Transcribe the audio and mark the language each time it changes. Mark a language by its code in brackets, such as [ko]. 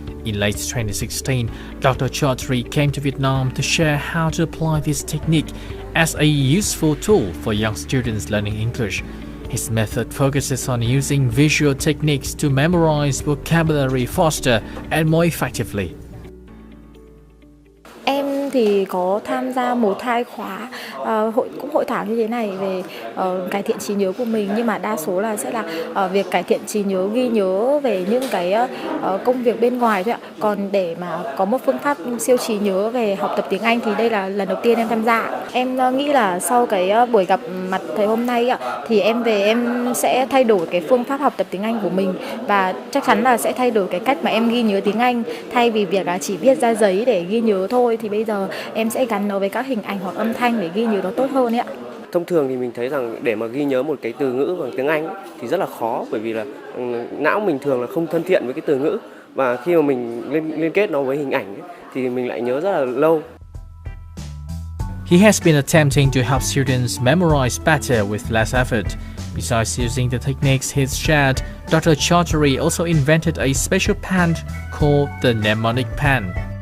[en] In late 2016, Dr. Chowdhury came to Vietnam to share how to apply this technique as a useful tool for young students learning English. His method focuses on using visual techniques to memorize vocabulary faster and more effectively. [vi] Em em thì có tham gia 1-2 khóa cũng hội thảo như thế này về cải thiện trí nhớ của mình, nhưng mà đa số là sẽ là việc cải thiện trí nhớ, ghi nhớ về những cái công việc bên ngoài thôi ạ. Còn để mà có một phương pháp siêu trí nhớ về học tập tiếng Anh thì đây là lần đầu tiên em tham gia. Em nghĩ là sau cái buổi gặp mặt thầy hôm nay ạ, thì em về em sẽ thay đổi cái phương pháp học tập tiếng Anh của mình, và chắc chắn là sẽ thay đổi cái cách mà em ghi nhớ tiếng Anh. Thay vì việc là chỉ viết ra giấy để ghi nhớ thôi, thì bây giờ em sẽ gắn nó với các hình ảnh hoặc âm thanh để ghi nhớ nó tốt hơn ấy ạ. Thông thường thì mình thấy rằng để mà ghi nhớ một cái từ ngữ bằng tiếng Anh thì rất là khó, bởi vì là não mình thường là không thân thiện với cái từ ngữ, và khi mà mình liên kết nó với hình ảnh thì mình lại nhớ rất là lâu. [en] He has been attempting to help students memorize better with less effort. Besides using the techniques he's shared, Dr. Chowdhury also invented a special pen called the mnemonic pen.